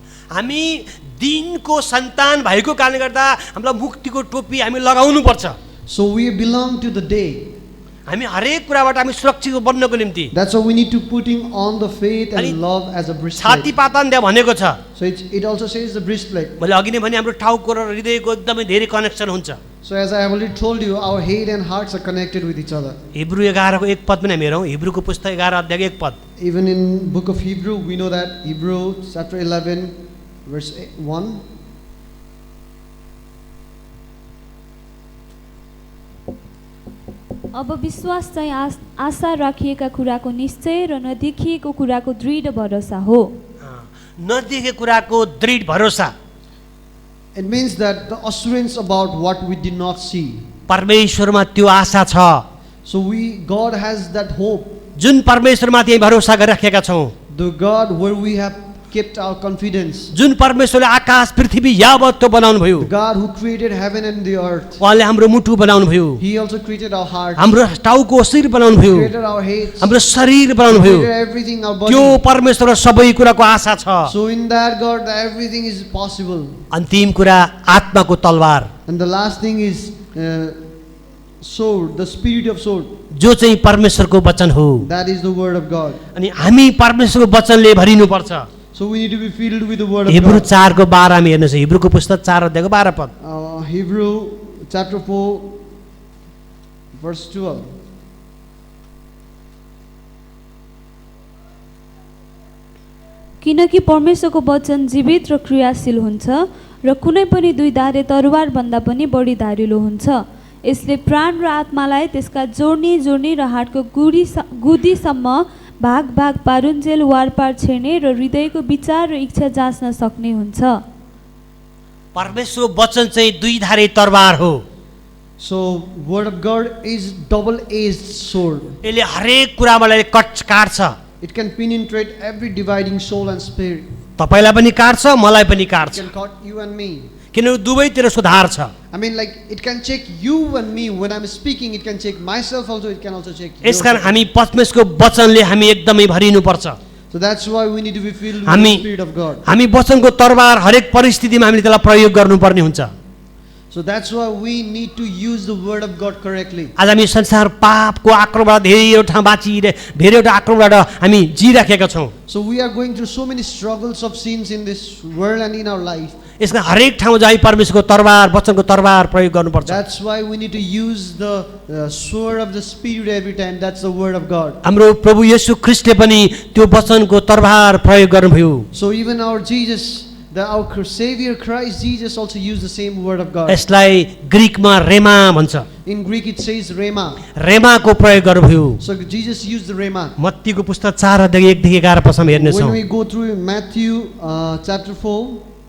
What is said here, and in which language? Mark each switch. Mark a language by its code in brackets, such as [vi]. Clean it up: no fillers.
[ne] हामी दिनको सन्तान भएको कारणले गर्दा हामीलाई मुक्तिको टोपी हामी लगाउनु पर्छ। [en] So we belong to the day. [ne] हामी हरेक कुराबाट हामी सुरक्षित बन्नको निम्ति [en] That's why we need to putting on the faith [ne] अनि [en] and love as a breastplate. [ne] छातीपाता नि त्यहाँ भनेको छ। [en] So it also says the breastplate. [ne] मैले अघि नै भने हाम्रो टाउको र हृदयको एकदमै धेरै कनेक्सन हुन्छ। [en] So as I have already told you, our head and hearts are connected with each other. [ne] Hebrew 11 को 1 पद पनि हामी हेरौँ। हिब्रूको पुस्तक 11 अध्याय 1 पद। [en] Even in book of Hebrew, we know that Hebrew chapter 11 verse 1. [ne] अब विश्वास चाहिँ आशा राखिएका कुराको निश्चय र नदेखिएको कुराको दृढ भरोसा हो। नदेखेको कुराको दृढ भरोसा। [en] It means that the assurance about what we did not see. [ne] परमेश्वरमा त्यो आशा छ। [en] So God has that hope. [ne] जुन परमेश्वरमाथि हामी भरोसा गरिराखेका छौँ। [en] The God where we have kept our confidence. [ne] जुन परमेश्वरले आकाश पृथ्वी यावत त्यो बनाउनु भयो, [en] The God who created heaven and the earth, [ne] उहाँले हाम्रो मुटु बनाउनु भयो, [en] He also created our hearts, [ne] हाम्रो टाउको शरीर बनाउनु भयो, [en] created our heads, [ne] हाम्रो शरीर बनाउनु भयो। [en] created everything, our [ne] त्यो [en] body. [ne] परमेश्वरमा सबै कुराको आशा छ। [en] So in that God, everything is possible. [ne] अन्तिम कुरा आत्माको तलवार, [en] And the last thing is sword, the spirit of sword. [ne] जो चाहिँ परमेश्वरको वचन हो। [en] That is the word of God. [ne] अनि हामी परमेश्वरको वचनले भरिनुपर्छ। [en] So we need to be filled with the word of [ne] Hebrew [en] God. [ne] 4 को 12 में हेर्नुहोस्, हिब्रूको पुस्तक 4 अध्यायको 12 पद। [en] Hebrew chapter 4 verse 12. [ne] किनकि परमेश्वरको वचन जीवित र क्रियाशील हुन्छ र कुनै पनि दुई धारे तरवार भन्दा पनि बढी धारिलो हुन्छ। यसले प्राण र आत्मालाई त्यसका जोड्ने र हाडको गुदीसम्म भाग भाग पारुन्जेल वारपार छेड्ने र हृदयको विचार र इच्छा जाँच्न सक्ने हुन्छ। परमेश्वरको वचन चाहिँ दुई धारे तरवार हो। [en] So word of God is double-edged sword. [ne] यसले हरेक कुरालाई काट्छ। [en] It can penetrate every dividing soul and spirit. [ne] तपाईलाई पनि काट्छ, मलाई पनि [en] It [ne] काट्छ, [en] can cut you and me. [ne] किनभने दुवैतिर सुधार छ। [en] I mean, like, it can check you and me. When I'm speaking, it can check myself also. It can also check you. [ne] यसकारण हामी परमेश्वरको वचनले हामी एकदमै भरिनुपर्छ। [en] So that's why we need to be filled with [ne] हामी [en] the Spirit of God. [ne] हामी वचनको तरवार हरेक परिस्थितिमा हामीले त्यसलाई प्रयोग गर्नुपर्ने हुन्छ। [en] So that's why we need to use the word of God correctly. [ne] आज हामी संसार पापको आक्रमणबाट धेरैवटा आक्रमणबाट हामी जिराखेका छौँ। [en] So we are going through so many struggles of sins in this world and in our life. [ne] यसका हरेक ठाउँमा चाहिँ परमेश्वरको तरवार, वचनको तरवार प्रयोग गर्नुपर्छ। [en] That's why we need to use the sword of the Spirit every time. That's the word of God. [ne] हाम्रो प्रभु येशू ख्रीष्टले पनि त्यो वचनको तरवार प्रयोग गर्नुभयो। [en] So even our Jesus, our Savior Christ Jesus also used the same word of God. [ne] यसलाई ग्रीकमा रेमा भन्छ। [en] In Greek it says rhema. [ne] रेमाको प्रयोग गर्नुभयो। [en] So Jesus used the rhema. [ne] मत्तीको पुस्तक 4 अध्याय 1 देखि 11 पदसम्म हेर्नेछौँ। [en] When we go through Matthew chapter 4,